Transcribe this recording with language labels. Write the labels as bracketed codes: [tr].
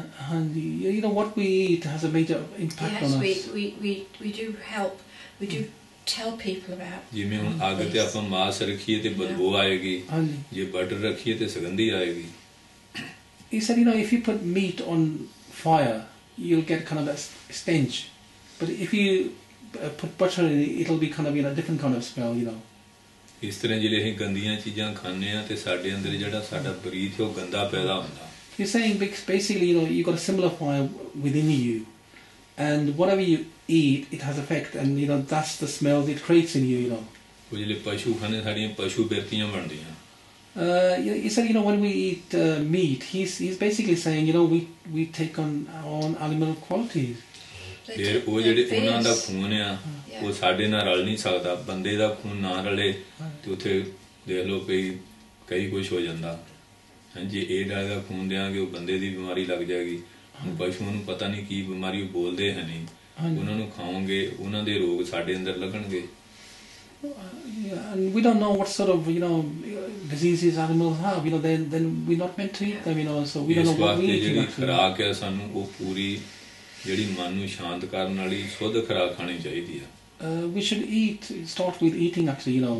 [en] ਹਾਂਜੀ, what we eat has a major impact on us. Yes, we do help. We do tell people about. [pa] ਜਿਵੇਂ ਹੁਣ ਅੱਗ ਤੇ ਆਪਾਂ ਮਾਸ ਰੱਖੀਏ ਤੇ ਬਦਬੂ ਆਏਗੀ, ਜੇ ਬਟਰ ਰੱਖੀਏ ਤੇ ਸੁਗੰਧੀ ਆਏਗੀ. [en] He said, if you put meat on fire, you'll get kind of a stench. But if you put butter in it, it'll be kind of a different kind of smell, [pa] ਇਸ ਤਰ੍ਹਾਂ ਜਿਹੜੇ ਅਸੀਂ ਗੰਦੀਆਂ ਚੀਜ਼ਾਂ ਖਾਂਦੇ ਆ ਤੇ ਸਾਡੇ ਅੰਦਰ ਜਿਹੜਾ ਸਾਡਾ ਬਰੀਥ ਉਹ ਗੰਦਾ ਪੈਦਾ ਹੁੰਦਾ. [en] He's saying basically, you've got a similar fire within you, and whatever you eat, it has effect, and that's the smell it creates in you. [pa] ਉਹ ਜਿਹੜੇ ਪਸ਼ੂ ਖਾਂਦੇ ਸਾਡੀਆਂ ਪਸ਼ੂ ਬਿਰਤੀਆਂ ਬਣਦੀਆਂ. [en] He said, when we eat meat, he's basically saying, we take on animal qualities. [pa] ਫਿਰ ਉਹ ਜਿਹੜੇ ਉਹਨਾਂ ਦਾ ਖੂਨ ਆ ਉਹ ਸਾਡੇ ਨਾਲ ਰਲ ਨਹੀਂ ਸਕਦਾ. ਬੰਦੇ ਦਾ ਖੂਨ ਨਾ ਰਲੇ ਤੇ ਉੱਥੇ ਦੇਖ ਲਓ ਕਈ ਕੁਛ ਹੋ ਜਾਂਦਾ. ਜੇ ਇਹ ਡਾਲੇ ਦਾ ਖੂਨ ਦਿਆਂਗੇ ਉਹ ਬੰਦੇ ਦੀ ਬਿਮਾਰੀ ਲੱਗ ਜਾਏਗੀ. ਹੁਣ ਪਸ਼ੂਆਂ ਨੂੰ ਪਤਾ ਨਹੀਂ ਕੀ ਬਿਮਾਰੀ ਉਹ ਬੋਲਦੇ ਹੈ ਨਹੀਂ, ਉਹਨਾਂ ਨੂੰ ਖਾਓਗੇ ਉਹਨਾਂ ਦੇ ਰੋਗ ਸਾਡੇ ਅੰਦਰ ਲੱਗਣਗੇ। [en] Yeah, and we don't know what sort of diseases animals have. Then we're not meant to eat them. So we don't know what we eat. [pa] ਜਿਹੜੀ ਖੁਰਾਕ ਹੈ ਸਾਨੂੰ ਉਹ ਪੂਰੀ ਜਿਹੜੀ ਮਨ ਨੂੰ ਸ਼ਾਂਤ ਕਰਨ ਵਾਲੀ ਸ਼ੁੱਧ ਖੁਰਾਕ ਖਾਣੀ ਚਾਹੀਦੀ ਆ। [en] We should start with eating actually.